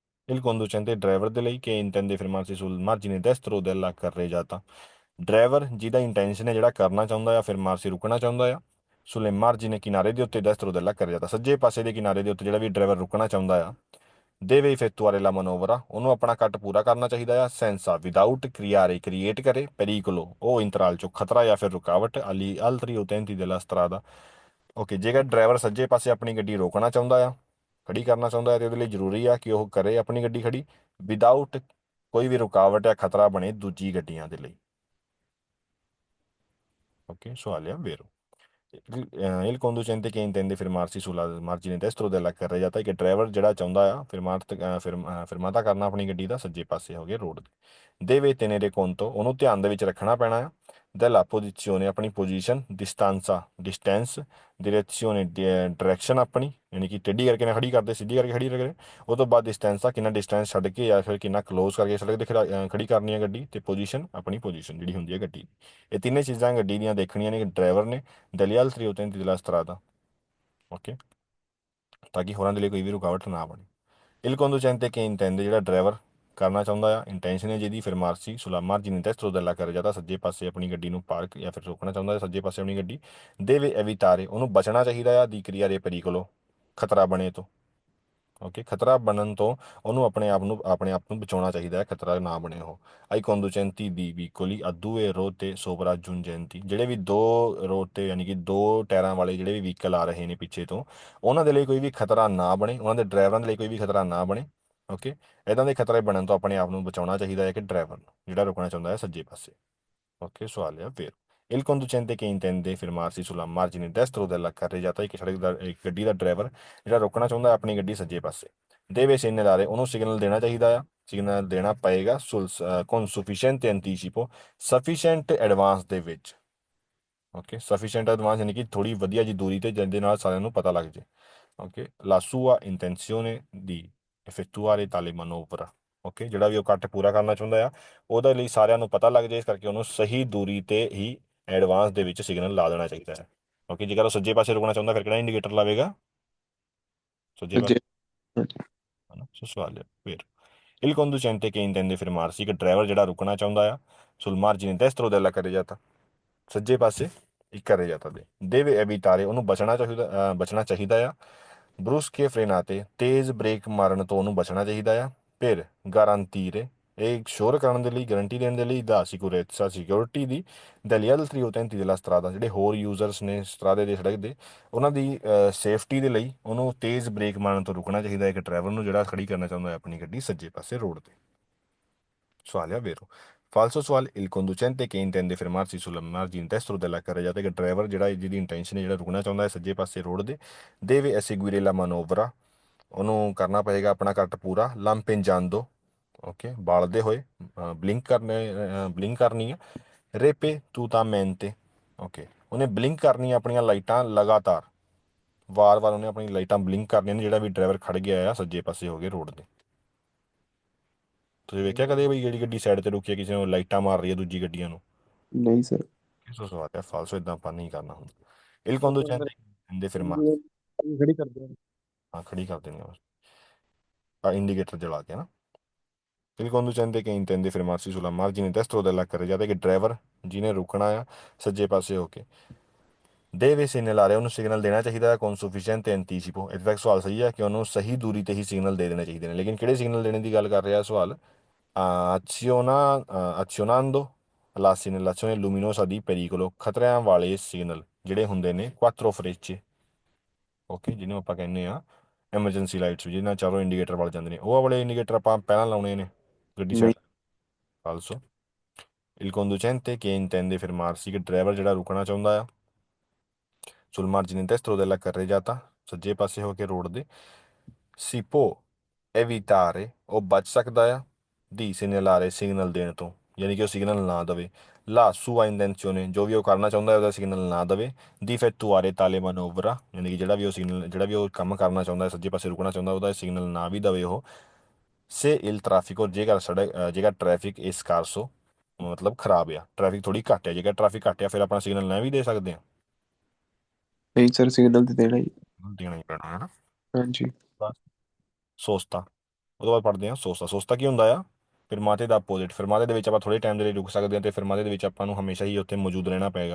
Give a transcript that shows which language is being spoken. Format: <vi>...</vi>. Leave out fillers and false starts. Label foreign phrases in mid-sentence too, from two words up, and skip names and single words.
<it>Il conducente</it> <pa>driver ਦੇ ਲਈ</pa> <it>che intende fermarsi sul margine destro della carreggiata</it> <pa>ਡਰਾਈਵਰ ਜਿਹਦਾ ਇੰਟੈਂਸ਼ਨ ਹੈ ਜਿਹੜਾ ਕਰਨਾ ਚਾਹੁੰਦਾ ਆ fermarsi ਰੁਕਣਾ ਚਾਹੁੰਦਾ ਆ</pa> <it>sul margine</it> <pa>ਕਿਨਾਰੇ ਦੇ ਉੱਤੇ</pa> <it>destro della</it> <pa>carreggiata ਸੱਜੇ ਪਾਸੇ ਦੇ ਕਿਨਾਰੇ ਦੇ ਉੱਤੇ ਜਿਹੜਾ ਵੀ ਡਰਾਈਵਰ ਰੁਕਣਾ ਚਾਹੁੰਦਾ ਆ</pa> <it>deve effettuare la manovra</it> <pa>ਉਹਨੂੰ ਆਪਣਾ ਕੱਟ ਪੂਰਾ ਕਰਨਾ ਚਾਹੀਦਾ ਆ senza without creare ਕ੍ਰੀਏਟ ਕਰੇ pericolo ਉਹ ਇੰਤਰਾਲ ਚੋਂ ਖਤਰਾ ਜਾਂ ਫਿਰ ਰੁਕਾਵਟ</pa> <it>agli altri utenti della strada</it> <pa>ਓਕੇ ਜੇਕਰ ਡਰਾਈਵਰ ਸੱਜੇ ਪਾਸੇ ਆਪਣੀ ਗੱਡੀ ਰੋਕਣਾ ਚਾਹੁੰਦਾ ਆ ਖੜੀ ਕਰਨਾ ਚਾਹੁੰਦਾ ਹੈ ਤੇ ਉਹਦੇ ਲਈ ਜ਼ਰੂਰੀ ਆ ਕਿ ਉਹ ਕਰੇ ਆਪਣੀ ਗੱਡੀ ਖੜੀ ਵਿਦਆਊਟ ਕੋਈ ਵੀ ਰੁਕਾਵਟ ਜਾਂ ਖਤਰਾ ਬਣੇ ਦੂਜੀ ਗੱਡੀਆਂ ਦੇ ਲਈ ਓਕੇ ਸਵਾਲ ਆ ਵੇਰੋ</pa> <it>il conducente che intende fermarsi sulla margine destro della carreggiata</it> <pa>ਕਿ ਡਰਾਈਵਰ ਜਿਹੜਾ ਚਾਹੁੰਦਾ ਆ ਫਰਮਾਤਾ ਕਰਨਾ ਆਪਣੀ ਗੱਡੀ ਦਾ ਸੱਜੇ ਪਾਸੇ ਹੋ ਗਿਆ ਰੋਡ ਦੇ</pa> <it>deve tenere conto</it> <pa>ਉਹਨੂੰ ਧਿਆਨ ਦੇ ਵਿੱਚ ਰੱਖਣਾ ਪੈਣਾ ਆ</pa> <it>della posizione</it> <pa>ਆਪਣੀ ਪੋਜੀਸ਼ਨ distance direzione ਡਾਇਰੈਕਸ਼ਨ ਆਪਣੀ ਯਾਨੀ ਕਿ ਟੇਢੀ ਕਰਕੇ ਨਾ ਖੜੀ ਕਰਦੇ ਸਿੱਧੀ ਕਰਕੇ ਖੜੀ ਕਰੇ ਉਹ ਤੋਂ ਬਾਅਦ ਡਿਸਟੈਂਸ ਆ ਕਿੰਨਾ ਡਿਸਟੈਂਸ ਛੱਡ ਕੇ ਜਾਂ ਫਿਰ ਕਿੰਨਾ ਕਲੋਜ਼ ਕਰਕੇ ਸੜਕ ਤੇ ਖੜੀ ਕਰਨੀ ਹੈ ਗੱਡੀ ਤੇ ਪੋਜੀਸ਼ਨ ਆਪਣੀ ਪੋਜੀਸ਼ਨ ਜਿਹੜੀ ਹੁੰਦੀ ਹੈ ਗੱਡੀ ਦੀ ਇਹ ਤਿੰਨੇ ਚੀਜ਼ਾਂ ਗੱਡੀ ਦੀਆਂ ਦੇਖਣੀਆਂ ਨੇ ਡਰਾਈਵਰ ਨੇ</pa> <it>degli altri utenti della strada</it> <pa>ਓਕੇ ਤਾਂ ਕਿ ਹੋਰਾਂ ਦੇ ਲਈ ਕੋਈ ਵੀ ਰੁਕਾਵਟ ਨਾ ਬਣੇ</pa> <it>il conducente che intende</it> <pa>ਜਿਹੜਾ ਡਰਾਈਵਰ ਕਰਨਾ ਚਾਹੁੰਦਾ ਆ ਇੰਟੈਂਸ਼ਨ ਹੈ ਜਿਹਦੀ</pa> <it>fermarsi sulla margine destro della carreggiata</it> <pa>ਸੱਜੇ ਪਾਸੇ ਆਪਣੀ ਗੱਡੀ ਨੂੰ ਪਾਰਕ ਜਾਂ ਫਿਰ ਰੋਕਣਾ ਚਾਹੁੰਦਾ ਹੈ ਸੱਜੇ ਪਾਸੇ ਆਪਣੀ ਗੱਡੀ</pa> <it>deve evitare</it> <pa>ਉਹਨੂੰ ਬਚਣਾ ਚਾਹੀਦਾ ਆ</pa> <it>di creare pericolo</it> <pa>ਖਤਰਾ ਬਣੇ ਤੋਂ ਓਕੇ ਖਤਰਾ ਬਣਨ ਤੋਂ ਉਹਨੂੰ ਆਪਣੇ ਆਪ ਨੂੰ ਬਚਾਉਣਾ ਚਾਹੀਦਾ ਹੈ ਖਤਰਾ ਨਾ ਬਣੇ ਉਹ</pa> <it>ai conducenti di veicoli a due ruote sopraggiungenti</it> <pa>ਜਿਹੜੇ ਵੀ ਦੋ ਰੋਡ ਤੇ ਯਾਨੀ ਕਿ ਦੋ ਟਾਇਰਾਂ ਵਾਲੇ ਜਿਹੜੇ ਵੀ ਵਹੀਕਲ ਆ ਰਹੇ ਨੇ ਪਿੱਛੇ ਤੋਂ ਉਹਨਾਂ ਦੇ ਲਈ ਕੋਈ ਵੀ ਖਤਰਾ ਨਾ ਬਣੇ ਉਹਨਾਂ ਦੇ ਡਰਾਈਵਰਾਂ ਦੇ ਲਈ ਕੋਈ ਵੀ ਖਤਰਾ ਨਾ ਬਣੇ ਓਕੇ ਇਦਾਂ ਦੇ ਖਤਰੇ ਬਣਨ ਤੋਂ ਆਪਣੇ ਆਪ ਨੂੰ ਬਚਾਉਣਾ ਚਾਹੀਦਾ ਹੈ ਕਿ ਡਰਾਈਵਰ ਨੂੰ ਜਿਹੜਾ ਰੁਕਣਾ ਚਾਹੁੰਦਾ ਹੈ ਸੱਜੇ ਪਾਸੇ ਓਕੇ ਸਵਾਲ ਹੈ ਫਿਰ</pa> <it>il conducente che intende fermarsi sulla margine destro della carreggiata</it> <pa>ਇੱਕ ਸੜਕ ਦਾ ਇੱਕ ਗੱਡੀ ਦਾ ਡਰਾਈਵਰ ਜਿਹੜਾ ਰੋਕਣਾ ਚਾਹੁੰਦਾ ਹੈ ਆਪਣੀ ਗੱਡੀ ਸੱਜੇ ਪਾਸੇ</pa> <it>deve segnalare</it> <pa>ਉਹਨੂੰ ਸਿਗਨਲ ਦੇਣਾ ਚਾਹੀਦਾ ਆ ਸਿਗਨਲ ਦੇਣਾ ਪਏਗਾ</pa> <it>con sufficiente anticipo</it> <en>sufficient advance</en> <pa>ਦੇ ਵਿੱਚ ਓਕੇ</pa> <en>sufficient advance</en> <pa>ਯਾਨੀ ਕਿ ਥੋੜੀ ਵਧੀਆ ਜੀ ਦੂਰੀ ਤੇ ਜਿਹਦੇ ਨਾਲ ਸਾਰਿਆਂ ਨੂੰ ਪਤਾ ਲੱਗ ਜੇ ਓਕੇ</pa> <it>la sua intenzione di effettuare tale manovra</it> <pa>ਓਕੇ ਜਿਹੜਾ ਵੀ ਉਹ ਕੱਟ ਪੂਰਾ ਕਰਨਾ ਚਾਹੁੰਦਾ ਆ ਉਹਦੇ ਲਈ ਸਾਰਿਆਂ ਨੂੰ ਪਤਾ ਲੱਗ ਜਾਏ ਇਸ ਕਰਕੇ ਉਹਨੂੰ ਸਹੀ ਦੂਰੀ ਤੇ ਹੀ ਐਡਵਾਂਸ ਦੇ ਵਿੱਚ ਸਿਗਨਲ ਲਾ ਦੇਣਾ ਚਾਹੀਦਾ ਹੈ ਓਕੇ ਜੇਕਰ ਉਹ ਸੱਜੇ ਪਾਸੇ ਰੁਕਣਾ ਚਾਹੁੰਦਾ ਫਿਰ ਕਿਹੜਾ ਇੰਡੀਕੇਟਰ ਲਾਵੇਗਾ ਸੱਜੇ ਪਾਸੇ ਹਾਂਜੀ ਹਨਾ ਸੋ ਸਵਾਲ ਹੈ ਫਿਰ</pa> <it>il conducente che intende fermarsi</it> <pa>ਕਿ ਡਰਾਈਵਰ ਜਿਹੜਾ ਰੁਕਣਾ ਚਾਹੁੰਦਾ ਆ</pa> <it>sul margine destro della carreggiata</it> <pa>ਸੱਜੇ ਪਾਸੇ ਇੱਕ carreggiata ਦੇ</pa> <it>deve evitare</it> <pa>ਉਹਨੂੰ ਬਚਣਾ ਚਾਹੀਦਾ ਆ</pa> <it>brusche frenate</it> <pa>ਤੇਜ਼ ਬ੍ਰੇਕ ਮਾਰਨ ਤੋਂ ਉਹਨੂੰ ਬਚਣਾ ਚਾਹੀਦਾ ਆ ਫਿਰ ਗਾਰੰਟੀਰੇ ਇਹ ਸ਼ੋਰ ਕਰਨ ਦੇ ਲਈ ਗਾਰੰਟੀ ਦੇਣ ਦੇ ਲਈ ਦਾ ਸਿਕਿਉਰਿਟੀ ਦੀ</pa> <it>degli altri utenti della</it> <pa>strada ਜਿਹੜੇ ਹੋਰ ਯੂਜ਼ਰਸ ਨੇ ਸਟਰਾਦੇ ਦੇ ਸੜਕ ਦੇ ਉਹਨਾਂ ਦੀ ਸੇਫਟੀ ਦੇ ਲਈ ਉਹਨੂੰ ਤੇਜ਼ ਬ੍ਰੇਕ ਮਾਰਨ ਤੋਂ ਰੁਕਣਾ ਚਾਹੀਦਾ ਹੈ ਇੱਕ ਡਰਾਈਵਰ ਨੂੰ ਜਿਹੜਾ ਖੜੀ ਕਰਨਾ ਚਾਹੁੰਦਾ ਹੈ ਆਪਣੀ ਗੱਡੀ ਸੱਜੇ ਪਾਸੇ ਰੋਡ ਤੇ ਸਵਾਲ ਹੈ</pa> <it>vero falso</it> <pa>ਸਵਾਲ</pa> <it>il conducente che intende fermarsi sulla margine destro della carreggiata</it> <pa>ਕਿ ਡਰਾਈਵਰ ਜਿਹੜਾ ਜਿਹਦੀ ਇੰਟੈਂਸ਼ਨ ਹੈ ਜਿਹੜਾ ਰੁਕਣਾ ਚਾਹੁੰਦਾ ਹੈ ਸੱਜੇ ਪਾਸੇ ਰੋਡ ਦੇ</pa> <it>deve eseguire la manovra</it> <pa>ਉਹਨੂੰ ਕਰਨਾ ਪਏਗਾ ਆਪਣਾ ਕੱਟ ਪੂਰਾ lampeggiando ਓਕੇ ਬਾਲਦੇ ਹੋਏ ਬਲਿੰਕ ਕਰਨੀ ਹੈ ripetutamente ਓਕੇ ਉਹਨੇ ਬਲਿੰਕ ਕਰਨੀ ਆਪਣੀਆਂ ਲਾਈਟਾਂ ਲਗਾਤਾਰ ਵਾਰ-ਵਾਰ ਉਹਨੇ ਆਪਣੀ ਲਾਈਟਾਂ ਬਲਿੰਕ ਕਰਨੀਆਂ ਨੇ ਜਿਹੜਾ ਵੀ ਡਰਾਈਵਰ ਖੜ ਗਿਆ ਆ ਸੱਜੇ ਪਾਸੇ ਹੋ ਗਏ ਰੋਡ ਦੇ ਤੁਸੀਂ ਵੇਖਿਆ ਕਦੇ ਵੀ ਜਿਹੜੀ ਗੱਡੀ ਸਾਈਡ ਤੇ ਰੁਕੀ ਹੈ ਕਿਸੇ ਨੂੰ ਲਾਈਟਾਂ ਮਾਰ ਰਹੀ ਹੈ ਦੂਜੀ ਗੱਡੀਆਂ ਨੂੰ ਨਹੀਂ ਸਰ ਸੋ ਸਵਾਲ ਹੈ ਫਾਲਸੋ ਇਦਾਂ ਆਪਾਂ ਨਹੀਂ ਕਰਨਾ ਹੁੰਦਾ</pa> <it>il conducente</it> <pa>ਦੇ ਫਿਰ ਖੜੀ ਕਰਦੇ ਆ ਹਾਂ ਖੜੀ ਕਰ ਦੇਣੀ ਆ ਇੰਡੀਕੇਟਰ ਜਲਾ ਕੇ ਨਾ</pa> <it>il conducente che intende fermarsi sulla margine destro della carreggiata</it> <pa>ਕਿ ਡਰਾਈਵਰ ਜਿਹਨੇ ਰੁਕਣਾ ਆ ਸੱਜੇ ਪਾਸੇ ਹੋ ਕੇ</pa> <it>deve segnalare</it> <pa>ਉਹਨੂੰ ਸਿਗਨਲ ਦੇਣਾ ਚਾਹੀਦਾ ਹੈ</pa> <it>con sufficiente anticipo</it> <pa>ਇੱਥੇ ਤੱਕ ਸਵਾਲ ਸਹੀ ਹੈ ਕਿ ਉਹਨੂੰ ਸਹੀ ਦੂਰੀ ਤੇ ਹੀ ਸਿਗਨਲ ਦੇ ਦੇਣੇ ਚਾਹੀਦੇ ਨੇ ਲੇਕਿਨ ਕਿਹੜੇ ਸਿਗਨਲ ਦੇਣੇ ਦੀ ਗੱਲ ਕਰ ਰਿਹਾ ਸਵਾਲ</pa> <it>azionando la segnalazione luminosa di pericolo</it> <pa>ਖਤਰਿਆਂ ਵਾਲੇ ਸਿਗਨਲ ਜਿਹੜੇ ਹੁੰਦੇ ਨੇ</pa> <it>quattro frecce</it> <pa>ਓਕੇ ਜਿਹਨੂੰ ਆਪਾਂ ਕਹਿੰਦੇ ਆ</pa> <en>emergency lights</en> <pa>ਜਿਹਨਾਂ ਚਾਰੋਂ ਇੰਡੀਕੇਟਰ ਵੱਲ ਜਾਂਦੇ ਨੇ ਉਹ ਵਾਲੇ ਇੰਡੀਕੇਟਰ ਆਪਾਂ ਪਹਿਲਾਂ ਲਾਉਣੇ ਨੇ ਗੱਡੀ ਨਹੀਂ ਸਾਈਡ ਆਲਸੋ</pa> <it>il conducente che intende fermarsi</it> <pa>ਕਿ ਡਰਾਈਵਰ ਜਿਹੜਾ ਰੁਕਣਾ ਚਾਹੁੰਦਾ ਆ</pa> <it>sul margine destro della carreggiata</it> <pa>ਸੱਜੇ ਪਾਸੇ ਹੋ ਕੇ ਰੋਡ ਦੇ</pa> <it>si può</it> <pa>evitare ਉਹ ਬਚ ਸਕਦਾ ਆ</pa> <it>di segnalare</it> <pa>ਸਿਗਨਲ ਦੇਣ ਤੋਂ ਯਾਨੀ ਕਿ ਉਹ ਸਿਗਨਲ ਨਾ ਦੇਵੇ</pa> <it>la sua intenzione</it> <pa>ਜੋ ਵੀ ਉਹ ਕਰਨਾ ਚਾਹੁੰਦਾ ਹੈ ਉਹਦਾ ਸਿਗਨਲ ਨਾ ਦੇਵੇ</pa> <it>di effettuare tale manovra</it> <pa>ਯਾਨੀ ਕਿ ਜਿਹੜਾ ਵੀ ਉਹ ਕੰਮ ਕਰਨਾ ਚਾਹੁੰਦਾ ਹੈ ਸੱਜੇ ਪਾਸੇ ਰੁਕਣਾ ਚਾਹੁੰਦਾ ਉਹਦਾ ਸਿਗਨਲ ਨਾ ਵੀ ਦੇਵੇ ਉਹ</pa> <it>se il traffico</it> <pa>ਜੇਕਰ ਟ੍ਰੈਫਿਕ</pa> <it>è scarso</it> <pa>ਮਤਲਬ ਖਰਾਬ ਆ ਟ੍ਰੈਫਿਕ ਥੋੜੀ ਘੱਟ ਆ ਜੇਕਰ ਟ੍ਰੈਫਿਕ ਘੱਟ ਆ ਫਿਰ ਆਪਣਾ ਸਿਗਨਲ ਨਾ ਵੀ ਦੇ ਸਕਦੇ ਆ ਨਹੀਂ ਸਰ ਸਿਗਨਲ ਤੇ ਦੇਣਾ ਹੀ ਦੇਣਾ ਹੀ ਪੈਣਾ ਹੈ ਨਾ ਹਾਂਜੀ ਸੋਸਤਾ ਤੋਂ ਬਾਅਦ ਪੜ੍ਹਦੇ ਹਾਂ ਸੋਸਤਾ। ਸੋਸਤਾ ਕੀ ਹੁੰਦਾ ਆ? ਫਿਰਮਾਤੇ ਦਾ ਆਪੋਜ਼ਿਟ। ਫਿਰਮਾਤੇ ਦੇ ਵਿੱਚ ਆਪਾਂ ਥੋੜੇ ਟਾਈਮ ਦੇ ਲਈ ਰੁਕ ਸਕਦੇ ਹਾਂ ਤੇ ਫਿਰਮਾਤੇ ਦੇ ਵਿੱਚ ਆਪਾਂ ਨੂੰ ਹਮੇਸ਼ਾ ਹੀ ਉੱਥੇ ਮੌਜੂਦ ਰਹਿਣਾ ਪਏਗਾ।</pa>